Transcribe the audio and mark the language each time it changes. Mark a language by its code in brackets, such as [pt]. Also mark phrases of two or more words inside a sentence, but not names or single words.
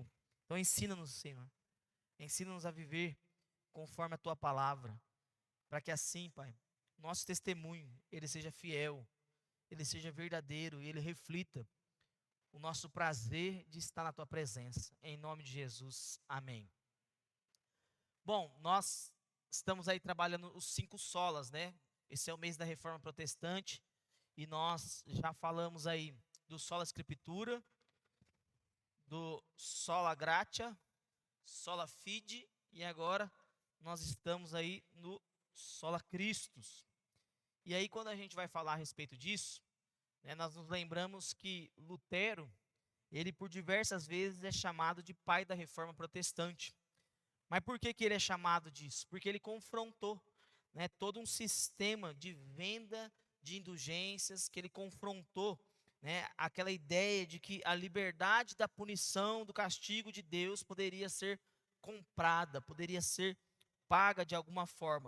[pt] Então ensina-nos, Senhor, ensina-nos a viver conforme a tua palavra, para que assim, Pai, nosso testemunho, ele seja fiel, ele seja verdadeiro e ele reflita o nosso prazer de estar na tua presença. Em nome de Jesus, amém. Bom, nós estamos aí trabalhando os 5 solas, né? Esse é o mês da Reforma Protestante e nós já falamos aí do [la] sola Scriptura, [pt] do [la] sola Gratia, sola Fide [pt] e agora nós estamos aí no [la] sola Christus. [pt] E aí quando a gente vai falar a respeito disso, né, nós nos lembramos que Lutero, ele por diversas vezes é chamado de pai da Reforma Protestante. Mas por que ele é chamado disso? Porque ele confrontou, né, todo um sistema de venda de indulgências, que ele confrontou, né, aquela ideia de que a liberdade da punição, do castigo de Deus poderia ser comprada, poderia ser paga de alguma forma.